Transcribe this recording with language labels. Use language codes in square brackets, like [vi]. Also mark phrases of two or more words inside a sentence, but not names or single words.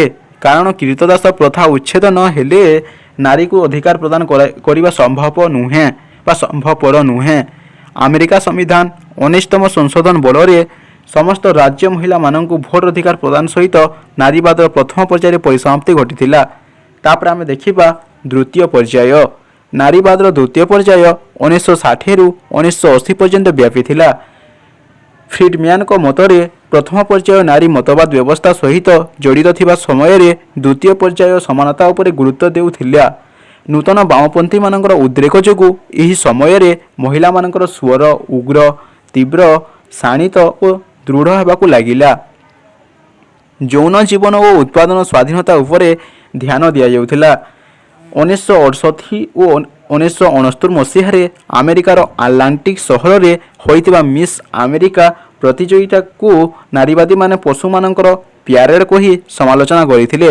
[or] କାରଣ କ୍ରୀତଦାସ ପ୍ରଥା ଉଚ୍ଛେଦ ନ ହେଲେ ନାରୀ କୁ ଅଧିକାର ପ୍ରଦାନ କରିବା ସମ୍ଭବ ନୁହେଁ ବା ସମ୍ଭବପର ନୁହେଁ। ଆମେରିକା ସମ୍ବିଧାନ 19ତମ ସଂଶୋଧନ ବଳ ସମସ୍ତ ରାଜ୍ୟ ମହିଳା ମାନଙ୍କ ଭୋଟ ଅଧିକାର ପ୍ରଦାନ ସହିତ ନାରୀବାଦ ପ୍ରଥମ ପର୍ଯ୍ୟାୟର ପରିସମାପ୍ତି ଘଟିଥିଲା। ତାପରେ ଆମେ ଦେଖିବା ଦ୍ୱିତୀୟ ପର୍ଯ୍ୟାୟ ନାରୀବାଦ ଦ୍ୱିତୀୟ ପର୍ଯ୍ୟାୟ 1960 ରୁ 1980 ପର୍ଯ୍ୟନ୍ତ ବ୍ୟାପିଥିଲା। ଫ୍ରିଡମ୍ୟାନ କୁ ମତରେ ପ୍ରଥମ ପର୍ଯ୍ୟାୟ ନାରୀ ମତବାଦ ବ୍ୟବସ୍ଥା ସହିତ ଜଡ଼ିତ ଥିବା ସମୟ ରେ ଦ୍ୱିତୀୟ ପର୍ଯ୍ୟାୟ ସମାନତା ଉପରେ ଗୁରୁତ୍ୱ ଦେଉଥିଲା। ନୂତନ ବାମପନ୍ଥୀ ମାନଙ୍କର ଉଦ୍ରେକ ଯୋଗୁଁ ଏହି ସମୟ ରେ ମହିଳା ମାନଙ୍କର ସ୍ୱର ଉଗ୍ର ତୀବ୍ର ଶାଣିତ ଓ ଦୃଢ଼ ହେବାକୁ ଲାଗିଲା। ଯୌନ ଜୀବନ ଓ ଉତ୍ପାଦନ ସ୍ୱାଧୀନତା ଉପରେ ଧ୍ୟାନ ଦିଆ ଯାଉଥିଲା। 1968 ଓ 1969 ମସିହା ରେ ଆମେରିକାର ଆଟଲାଣ୍ଟିକ ସହର ରେ ହୋଇଥିବା ମିସ ଆମେରିକା ପ୍ରତିଯୋଗିତା କୁ ନାରୀବାଦୀ ମାନେ ପଶୁ ମାନଙ୍କର ପ୍ୟାରେଡ କୁ ହିଁ ସମାଲୋଚନା କରିଥିଲେ।